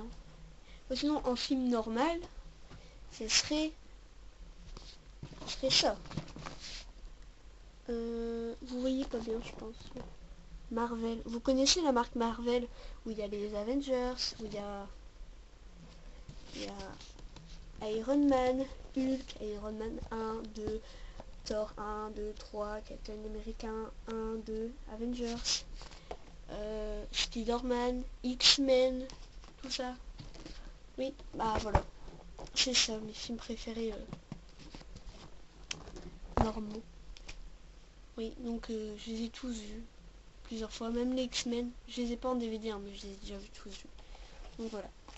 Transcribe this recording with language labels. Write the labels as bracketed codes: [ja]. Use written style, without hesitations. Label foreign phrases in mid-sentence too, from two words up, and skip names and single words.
[fr] Ou sinon, en film normal, ce serait ça. Vous voyez quoi? soit bien, je pense. Marvel. Vous connaissez la marque Marvel, où il y a les Avengers, où il y a Iron Man, Hulk, Iron Man 1, 2, Thor 1, 2, 3, Captain America 1, 2, Avengers, Spider-Man, X-Men, tout ça. Oui, bah voilà. C'est ça, mes films préférés normaux. Oui, donc je les ai tous vus plusieurs fois, même les X-Men. Je les ai pas en DVD, hein, mais je les ai déjà vus tous vus. Donc voilà.